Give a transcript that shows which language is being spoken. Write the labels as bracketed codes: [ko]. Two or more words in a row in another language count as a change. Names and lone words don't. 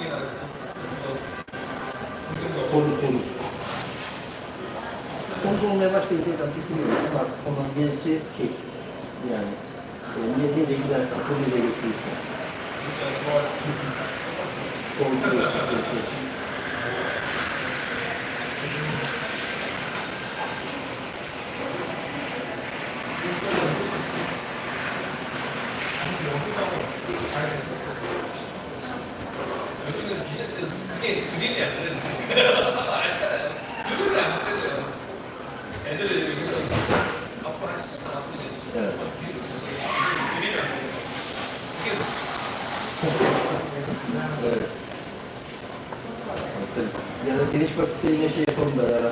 [tr] Soru sormaya başlayınca ben düşünüyorum artık onun gerisi şey yani nereye gidersen, nereye götürürsen. Sorguluyorsun. [ko] 여기는 기자들 그게 그림이 안 그려져. 알잖아요. 그림이 안 그려져요. 애들이 여기서 앞으로 한 10분 남았으면 진짜 그림이 안 그려져. [tr] Evet. Ya da geniş vakitte yine şey yapalım beraber.